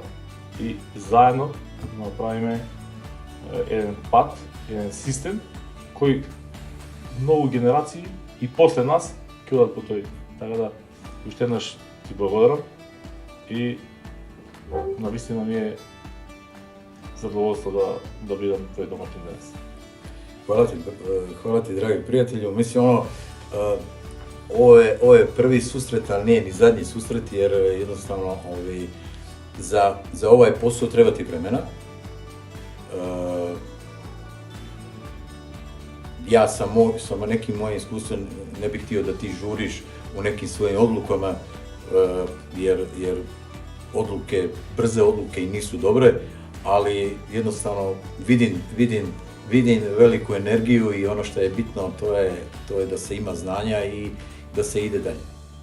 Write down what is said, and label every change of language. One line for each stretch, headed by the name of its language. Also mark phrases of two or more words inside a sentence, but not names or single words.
Macedonian: И заедно да направиме еден пат, еден систем кој многу генерации и после нас ќе одат по тој. Така да уште еднаш ти благодарам и навистина ми е задоволство да бидам твој домаќин денес.
Serbian: Hvala ti, dragi prijatelju. Mislim, ovo je prvi susret, ali nije ni zadnji susret, jer jednostavno za ovaj posao treba ti vremena. Ja sa nekim mojim iskustvom ne bih htio da ti žuriš u nekim svojim odlukama, jer brze odluke i nisu dobre, ali jednostavno vidim veliku energiju i ono što je bitno to je da se ima znanja i da se ide dalje.